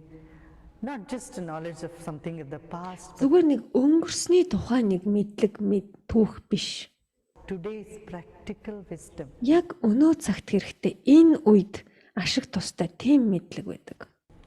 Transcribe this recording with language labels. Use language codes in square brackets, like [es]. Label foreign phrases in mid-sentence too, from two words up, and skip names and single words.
[en] Not just a knowledge of something of the past, but [mn] Зүгээр нэг өнгөрсний тухай нэг мэдлэг түүх биш. [en] today's practical wisdom. [mn] Яг өнөө цагт хэрэгтэй энэ үед ашиг тустай тийм мэдлэг байдаг.